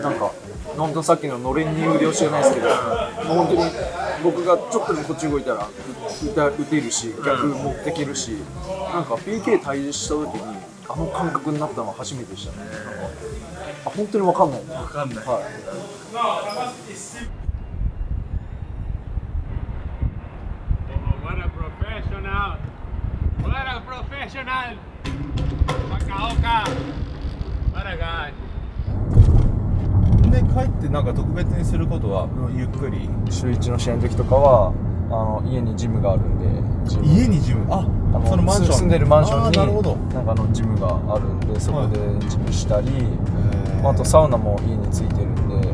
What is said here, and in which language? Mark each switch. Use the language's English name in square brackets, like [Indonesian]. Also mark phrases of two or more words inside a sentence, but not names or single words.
[Japanese] なんか本当さっきののれんに腕押しじゃないですけど、本当に僕がちょっとでもこっち動いたら打てるし、逆持ってけるし、なんか PK 対峙した時にあの感覚になったのは初めてでしたね。なんか本当に分かんない。分かんない。はい。 [English] What a professional. Professional. Guarda, professional. Bakaoka. Guarda, [Japanese] で帰ってなんか特別にすることはゆっくり週1の試合の時とかは家にジムがあるんで、家にジムそのマンション住んでるマンションになるほどなんかジムがあるんで、そこでジムしたり、あとサウナも家についてるんで、